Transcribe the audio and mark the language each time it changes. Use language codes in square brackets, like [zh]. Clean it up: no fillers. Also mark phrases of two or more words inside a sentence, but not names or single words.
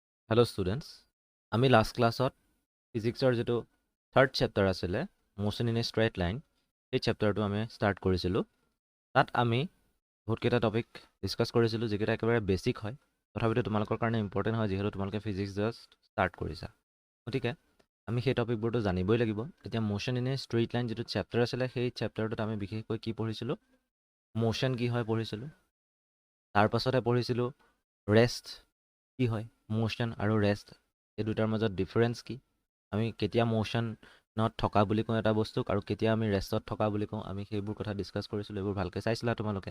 [as] Hello students, আমি [en] last class [as] ত physicsৰ যেটো [en] third chapter [as] আছিলে [en] motion in a straight line [as] এই chapterটো আমি start কৰিছিলো তাত আমি বহুত কেইটা [en] topic discuss [as] কৰিছিলো যেকেইটা একেবাৰে বেসিক হয় তথাপিতো তোমালোকৰ কাৰণে ইম্পৰ্টেন্ট হয় যেহেতু তোমালোকে [en] physics just start [as] কৰিছা গতিকে আমি সেই টপিকবোৰটো জানিবই লাগিব এতিয়া [en] motion in a straight line [as] যেটো chapter আছিলে সেই chapterটোত আমি বিশেষকৈ কি পঢ়িছিলো motion কি হয় পঢ়িছিলো তাৰ পাছতে পঢ়িছিলো rest কি হয় মোশন আৰু ৰেষ্ট এই দুটাৰ মাজত ডিফাৰেন্স কি আমি কেতিয়া মোশনত থকা বুলি কওঁ এটা বস্তুক আৰু কেতিয়া আমি ৰেষ্টত থকা বুলি কওঁ আমি সেইবোৰ কথা ডিসকাস কৰিছিলো এইবোৰ ভালকৈ চাইছিলা তোমালোকে